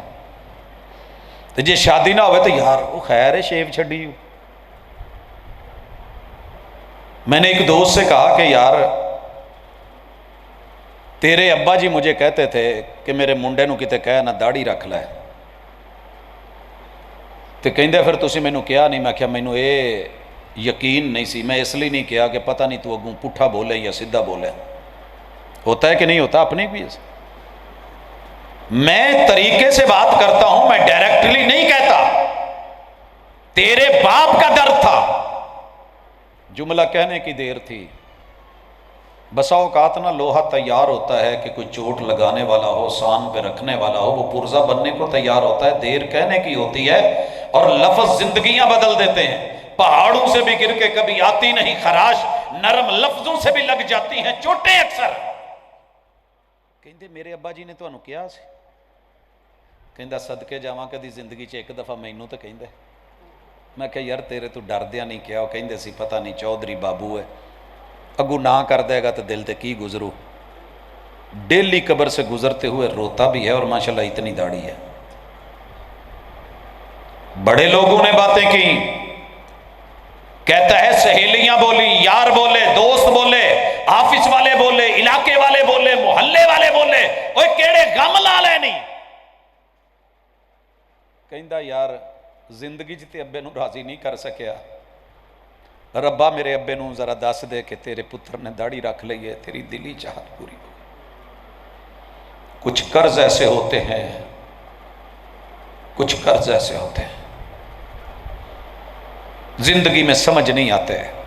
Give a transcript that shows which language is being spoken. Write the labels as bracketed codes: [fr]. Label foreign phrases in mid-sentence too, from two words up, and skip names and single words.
[pa] تے جے شادی نہ ہوئے تو یار وہ خیر ہے شیو چھڑی. [ur] میں نے ایک دوست سے کہا کہ یار تیرے ابا جی مجھے کہتے تھے کہ [pa] میرے منڈے نو کتے کہہ نہ داڑھی رکھ لے، تو کہندے پھر تسی مینوں کیا نہیں؟ میں کہا مینوں اے یقین نہیں سی، میں اس لیے نہیں کیا کہ پتہ نہیں تو اگوں پٹھا بولے یا سیدھا بولے. [ur] ہوتا ہے کہ نہیں ہوتا اپنی بھی؟ میں طریقے سے بات کرتا ہوں، میں ڈائریکٹلی نہیں کہتا. تیرے باپ کا درد تھا، جملہ کہنے کی دیر تھی. بسا اوقات نہ لوہا تیار ہوتا ہے کہ کوئی چوٹ لگانے والا ہو، سان پہ رکھنے والا ہو، وہ پرزہ بننے کو تیار ہوتا ہے، دیر کہنے کی ہوتی ہے، اور لفظ زندگیاں بدل دیتے ہیں. پہاڑوں سے بھی گر کے کبھی آتی نہیں خراش، نرم لفظوں سے بھی لگ جاتی ہیں چوٹیں اکثر. [pa] کہندے میرے ابا جی نے تو انہوں کیا سی؟ کہندہ صدقے جاواں کدی زندگی چ 1 دفعہ مینوں تو کہندے. میں کہا یار تیرے تو ڈر دیا نہیں کیا؟ وہ کہندے سی پتہ نہیں چودھری بابو ہے، اگو نہ کر دے گا تو دل تے کی گزرو. [ur] ڈیلی قبر سے گزرتے ہوئے روتا بھی ہے اور ماشاءاللہ اتنی داڑھی ہے. بڑے لوگوں نے باتیں کی، کہتا ہے سہیلیاں بولی، یار بولے، دوست بولے، آفس والے بولے، [pa] اوے کیڑے غم لا لینی؟ کہندا یار زندگی تے ابے نو راضی نہیں کر سکیا، ربا میرے ابے نو ذرا دس دے کہ تیرے پتر نے داڑھی رکھ لی ہے، تیری دلی چاہت پوری ہو۔ [ur] کچھ قرض ایسے ہوتے ہیں، کچھ قرض ایسے ہوتے ہیں زندگی میں سمجھ نہیں آتے۔